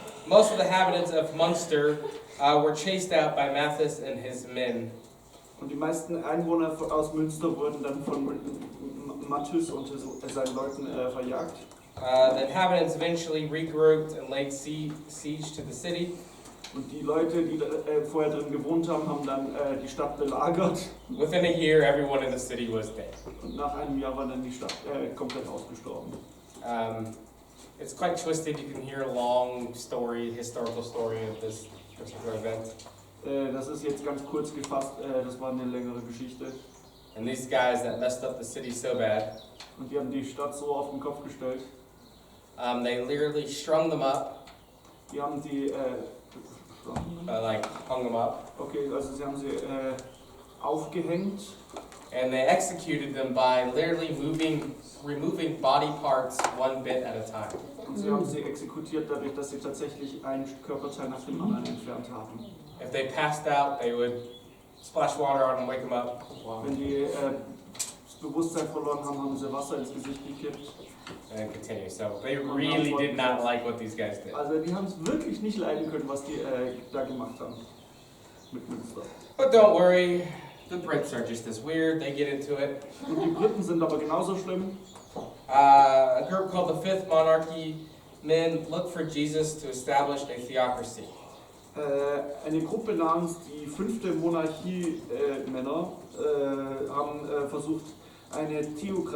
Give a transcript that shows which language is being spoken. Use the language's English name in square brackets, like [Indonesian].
[English] Most of the inhabitants of Munster were chased out by Mathis and his men. [German] Und die meisten Einwohner aus Münster wurden dann von Matthys und seinen Leuten verjagt. [English] The inhabitants eventually regrouped and laid siege to the city. [German] Und die Leute, die vorher drin gewohnt haben, haben dann die Stadt belagert. [English] Within a year, everyone in the city was dead. [German] Und nach einem Jahr war dann die Stadt komplett ausgestorben. [English] It's quite twisted. You can hear a long story, historical story of this particular event. [German] Das ist jetzt ganz kurz gefasst, das war eine längere Geschichte. [English] And these guys that messed up the city so bad, [German] Und die haben die Stadt so auf den Kopf gestellt. [English] they literally strung them up, [German] Die haben die, [English] like hung them up, [German] okay, also sie haben sie aufgehängt. [English] and they executed them by literally removing body parts one bit at a time. [German] Und sie haben sie exekutiert dadurch, dass sie tatsächlich ein Körperteil nach dem anderen entfernt haben. [English] If they passed out, they would splash water on them, wake them up. [German] Wenn die das Bewusstsein verloren haben, haben sie Wasser ins Gesicht gekippt. [English] And continue. So they really did not like what these guys did. [German] Also die haben es wirklich nicht leiden können, was die da gemacht haben mit Münster. [English] But don't worry, The Brits are just as weird, they get into it. [German] Und die Briten sind aber genauso schlimm. [English] A group called the Fifth Monarchy men look for Jesus to establish a theocracy. [German] Eine Gruppe namens die 5. Monarchie Männer haben versucht, eine Theokratie